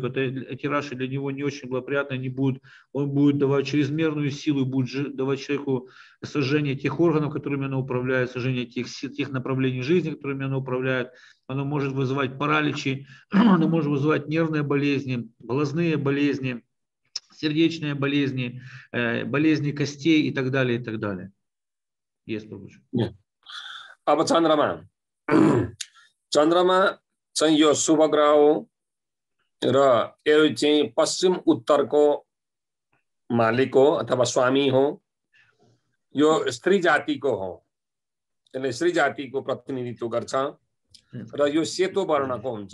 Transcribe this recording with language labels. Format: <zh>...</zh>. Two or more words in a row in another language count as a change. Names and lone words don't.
<ru>Эти раши для него не очень благоприятные, он будет давать чрезмерную силу, будет давать человеку сожжение тех органов, которыми оно управляет, сожжение тех направлений жизни, которыми оно управляет. Оно может вызывать параличи, оно может вызывать нервные болезни, глазные болезни, сердечные болезни, болезни костей и так далее, и так далее. Есть, Прабхуджи.</ru> <ne>अब चन्द्रमा चाहिँ यो शुभ ग्रह हो र यो चाहिँ पश्चिम उत्तरको मालिक हो अथवा स्वामी हो। यो स्त्री जातिको हो, यसले स्त्री जातिको प्रतिनिधित्व गर्छ र यो सेतो वर्णको हुन्छ।</ne>